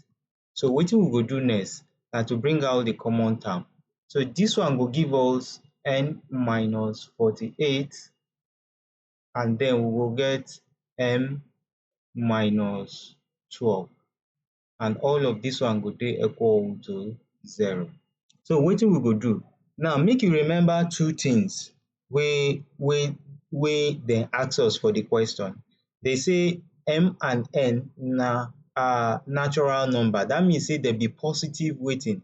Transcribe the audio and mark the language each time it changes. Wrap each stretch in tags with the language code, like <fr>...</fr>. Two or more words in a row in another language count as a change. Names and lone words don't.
<pcm>So wetin we go do next na to bring out the common term. So this one will give us n minus 48, and then we will get m minus 12, and all of this one go dey equal to 0. So wetin we go do? Now make you remember two things wey dem ask us for the question. They say m and n na natural number. That means say dem be positive wetin?</pcm>